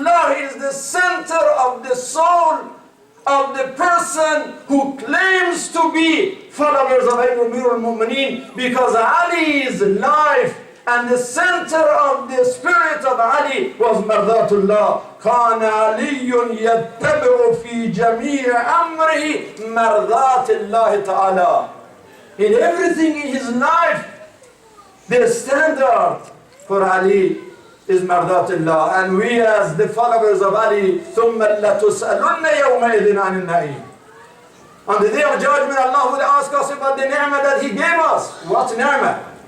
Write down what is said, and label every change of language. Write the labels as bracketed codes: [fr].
[en] Allah is the center of the soul of the person who claims to be followers of Amir al-Mu'mineen, because Ali's life and the center of the spirit of Ali was Mardatullah. [ar] كان علي يتبع في جميع أمره مرضات الله تعالى. [en] In everything in his life, the standard for Ali is Mardatullah. And we as the followers of Ali, [ar] ثُمَّ لَتُسْأَلُنَّ يَوْمَئِذٍ عَنِ النَّعِيمِ. [en] On the day of judgment, Allah will ask us about the ni'mah that He gave us. What ni'mah?